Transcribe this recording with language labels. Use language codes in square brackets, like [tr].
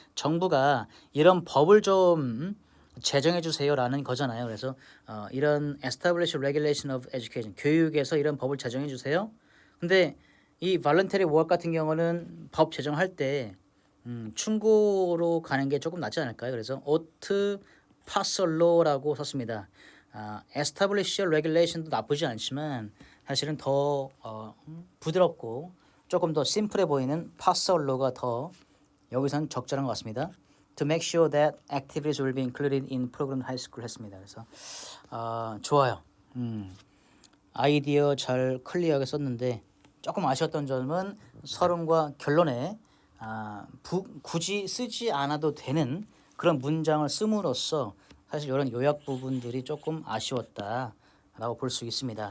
[ko] 정부가 이런 법을 좀 제정해 주세요라는 거잖아요. 그래서 이런 [en] establish regulation of education [ko] 교육에서 이런 법을 제정해 주세요. 근데 이 [en] voluntary work [ko] 같은 경우는 법 제정할 때 충고로 가는 게 조금 낫지 않을까요? 그래서 [en] ought pass a law [ko] 라고 썼습니다. [en] establish regulation [ko] 도 나쁘지 않지만 사실은 더 부드럽고 조금 더 심플해 보이는 [en] pass a law [ko] 가 더 여기서는 적절한 것 같습니다. [en] To make sure that activities will be included in program high school [ko] 했습니다. 그래서 좋아요. 아이디어 잘 클리어하게 썼는데 조금 아쉬웠던 점은 서론과 결론에 굳이 쓰지 않아도 되는 그런 문장을 씀으로써 사실 이런 요약 부분들이 조금 아쉬웠다라고 볼 수 있습니다.